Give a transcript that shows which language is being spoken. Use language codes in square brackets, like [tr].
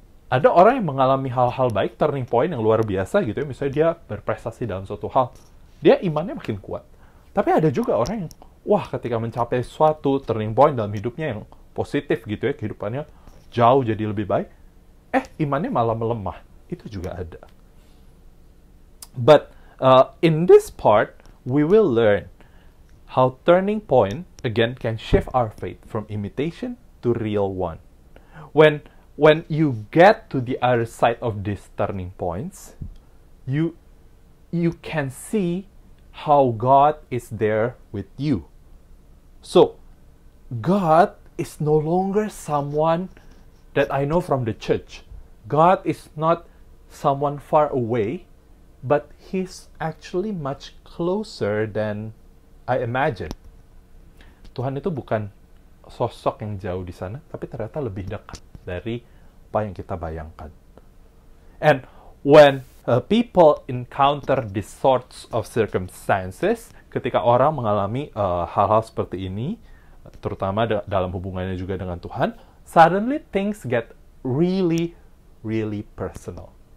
[id] Ada orang yang mengalami hal-hal baik, turning point yang luar biasa gitu ya. Misalnya dia berprestasi dalam suatu hal. Dia imannya makin kuat. Tapi ada juga orang yang, ketika mencapai suatu turning point dalam hidupnya yang positif gitu ya, kehidupannya jauh jadi lebih baik, imannya malah melemah. Itu juga ada. [en] But in this part, we will learn how turning point, again, can shift our faith from imitation to real one. When you get to the other side of these turning points, you can see how God is there with you. So, God is no longer someone that I know from the church. God is not someone far away, but He's actually much closer than I imagine. [id] Tuhan itu bukan sosok yang jauh di sana, tapi ternyata lebih dekat dari apa yang kita bayangkan. [en] And when people encounter these sorts of circumstances, [id] ketika orang mengalami hal-hal seperti ini, terutama dalam hubungannya juga dengan Tuhan, [en] suddenly things get really, really personal.